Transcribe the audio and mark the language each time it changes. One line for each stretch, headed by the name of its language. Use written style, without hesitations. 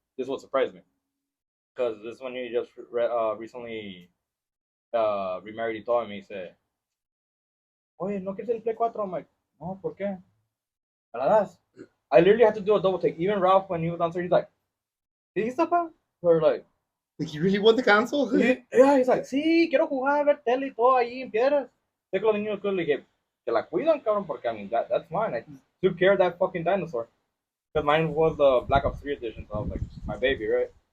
English: This will surprise me. Because this one he just recently remarried
Spanish: y todo,
English: and he said,
Spanish: Oye, ¿no quieres el Play 4?
English: I'm like, no,
Spanish: ¿por qué? ¿Me la das?
English: I literally had to do a double take. Even Ralph, when he was downstairs, he's like,
Spanish: ¿sí, papá?
English: We're like you really want the console? Yeah, he's like,
Spanish: sí, quiero jugar, ver tele y todo ahí en piedras. Sé que los niños le dije, que la cuidan, cabrón, porque
English: I mean, that's mine. I took care of that fucking dinosaur. Because mine was the Black Ops 3 edition, so I was like, my baby, right?